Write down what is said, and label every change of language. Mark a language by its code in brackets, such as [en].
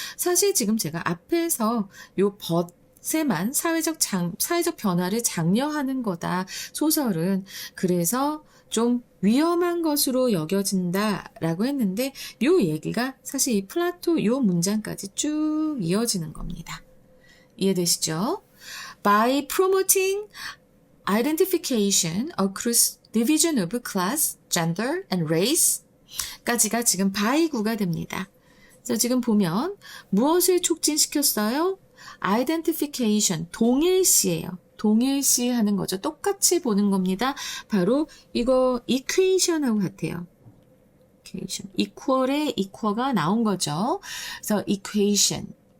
[ko] 사실 지금 제가 앞에서 요 벗에만 사회적 변화를 장려하는 거다, 소설은. 그래서 좀 위험한 것으로 여겨진다라고 했는데, 요 얘기가 사실 이 플라토 요 문장까지 쭉 이어지는 겁니다. 이해되시죠? [en] By promoting identification across division of class, gender, and race [ko] 까지가 지금 by구가 됩니다. 그래서 지금 보면 무엇을 촉진시켰어요? identification, 동일시예요. 동일시 하는 거죠. 똑같이 보는 겁니다. 바로 이거 equation하고 같아요. equal의 equal가 나온 거죠. 그래서 equation.